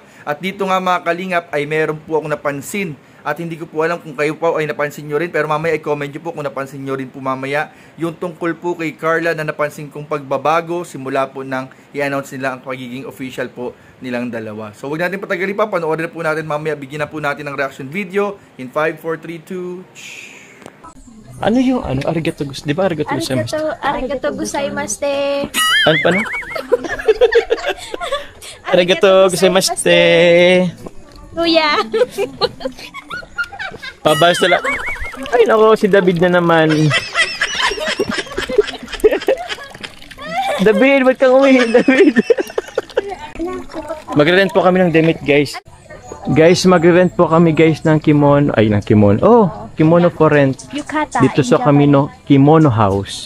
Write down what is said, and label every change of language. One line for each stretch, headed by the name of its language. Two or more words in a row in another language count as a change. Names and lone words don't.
Filipino: At dito nga mga Kalingap ay meron po akong napansin. At hindi ko po alam kung kayo po ay napansin nyo rin, pero mamaya i-comment nyo po kung napansin nyo rin po mamaya yung tungkol po kay Carla na napansin kong pagbabago simula po nang i-announce nila ang pagiging official po nilang dalawa. So huwag natin patagalin pa, panoorin na po natin mamaya, bigyan na po natin ng
English: reaction video
Filipino: in 5, 4, 3, 2... Ano yung
Japanese: ありがとうございます?
Filipino: Di ba
Japanese: ありがとうございます? Arigato gozaimasu.
Filipino: Ano pa na?
Japanese: Arigato gozaimasu.
Filipino: Kuya. Pabas na lang. Ay nako, si David na naman. David, ba't kang uwi? David. Magre-rent po kami ng damit, guys. Guys, magre-rent po kami, guys, ng kimono. Ay, ng kimono. Oh,
English: kimono for rent.
Japanese: Yukata.
Filipino: Dito sa Camino Kimono House.